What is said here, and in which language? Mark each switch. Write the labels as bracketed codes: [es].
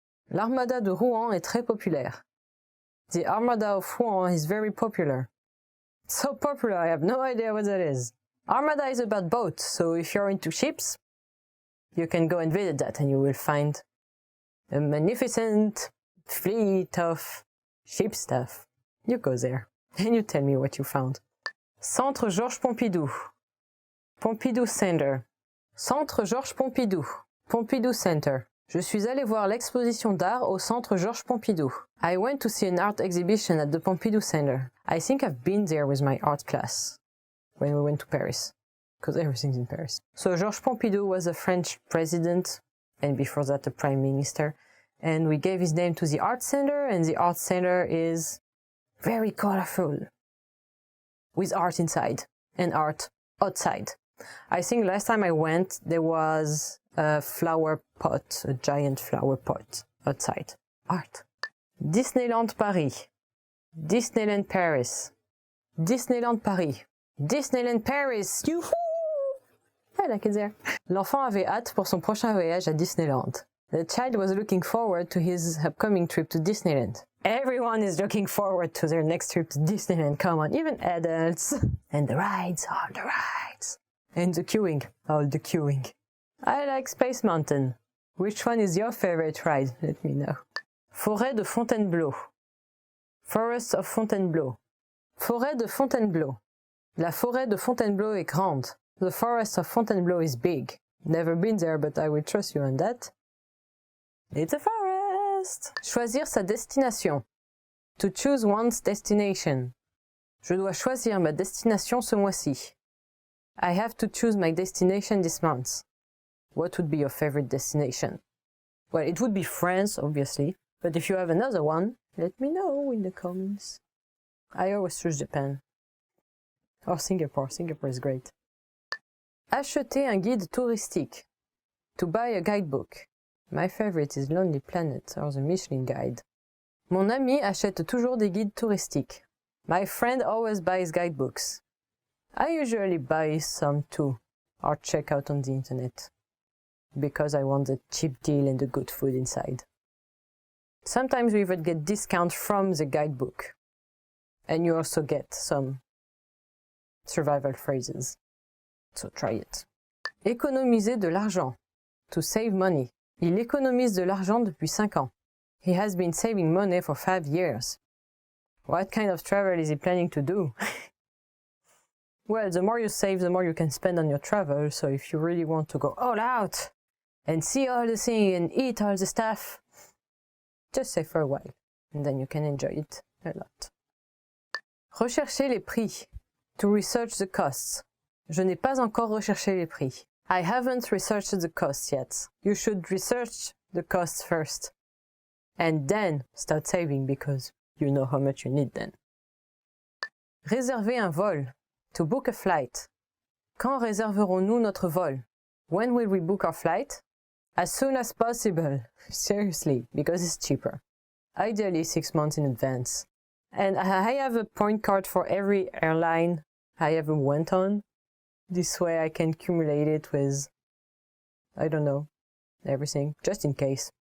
[fr] L'Armada de Rouen est très populaire. [en] The Armada of Rouen is very popular. So popular, I have no idea what that is. Armada is about boats, so if you're into ships, you can go and visit that and you will find a magnificent fleet of ship stuff. You go there and you tell me what you found. [fr] Centre Georges Pompidou. Pompidou Center. Centre Georges Pompidou. Pompidou Center. Je suis allé voir l'exposition d'art au Centre Georges Pompidou. [en] I went to see an art exhibition at the Pompidou Center. I think I've been there with my art class when we went to Paris, because everything's in Paris. So Georges Pompidou was a French president, and before that a prime minister, and we gave his name to the art center, and the art center is very colorful, with art inside and art outside. I think last time I went, there was a flower pot, a giant flower pot outside. Art. Disneyland Paris. Disneyland Paris. Disneyland Paris. Disneyland Paris. Youhou! I like it there. [fr] L'enfant avait hâte pour son prochain voyage à Disneyland. [en] The child was looking forward to his upcoming trip to Disneyland. Everyone is looking forward to their next trip to Disneyland. Come on, even adults. And the rides, all the rides. And the queuing, all the queuing. I like Space Mountain. Which one is your favorite ride? Let me know. Forêt de Fontainebleau. Forest of Fontainebleau. [fr] Forêt de Fontainebleau. La forêt de Fontainebleau est grande. [en] The forest of Fontainebleau is big. Never been there, but I will trust you on that. It's a forest. [fr] Choisir sa destination. [en] To choose one's destination. [fr] Je dois choisir ma destination ce mois-ci. [en] I have to choose my destination this month. What would be your favorite destination? Well, it would be France, obviously. But if you have another one, let me know in the comments. I always choose Japan. Or Singapore. Singapore is great. [fr] Acheter un guide touristique. [en] To buy a guidebook. My favorite is Lonely Planet or the Michelin Guide. [fr] Mon ami achète toujours des guides touristiques. [en] My friend always buys guidebooks. I usually buy some too, or check out on the internet, because I want a cheap deal and the good food inside. Sometimes we even get discount from the guidebook, and you also get some survival phrases. So try it. [fr] Économiser de l'argent. [en] To save money. [fr] Il économise de l'argent depuis 5 ans. [en] He has been saving money for 5 years. What kind of travel is he planning to do? Well, the more you save, the more you can spend on your travel, so if you really want to go all out and see all the things and eat all the stuff, just save for a while, and then you can enjoy it a lot. [fr] Rechercher les prix. [en] To research the costs. [fr] Je n'ai pas encore recherché les prix. [en] I haven't researched the costs yet. You should research the costs first, and then start saving because you know how much you need then. [fr] Réserver un vol. [en] To book a flight. [fr] Quand réserverons-nous notre vol? [en] When will we book our flight? As soon as possible. Seriously, because it's cheaper. Ideally 6 months in advance. And I have a point card for every airline I ever went on. This way I can accumulate it with, I don't know, everything, just in case.